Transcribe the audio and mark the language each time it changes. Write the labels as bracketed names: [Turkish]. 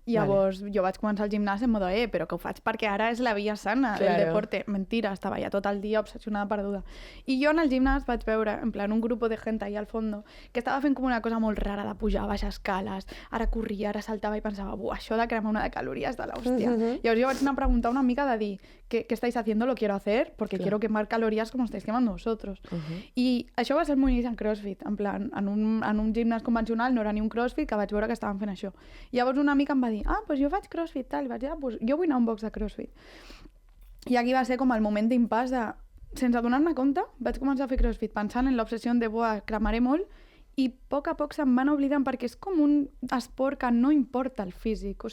[Catalan] Llavors jo vaig començar el gimnàs en mode, però que ho faig perquè ara és la via sana del deporte. Mentira, estava ja tot el dia obsessionada, perduda. I jo en el gimnàs vaig veure, en plan, un grup de gent allà al fondo que estava fent com una cosa molt rara de pujar a baixes escales, ara corria, ara saltava i pensava, això de cremar una de calories de l'hòstia. Llavors jo vaig anar a preguntar una mica de dir, [Spanish] ¿qué estáis haciendo? Lo quiero hacer porque quiero quemar calorías como estáis quemando vosotros. [Catalan] I això va ser el meu inici en CrossFit, en plan, en un gimnàs convencional no era ni un CrossFit, que vaig veure que estaven fent això. Llavors una amica em va dir, doncs jo faig CrossFit, tal, i vaig dir, jo vull anar a un box de CrossFit. I aquí va ser com el moment d'impàs de, sense donar-me compte, vaig començar a fer CrossFit pensant en l'obsessió de, cremaré molt, i a poc se'm van oblidant perquè és com un esport que no importa el físic.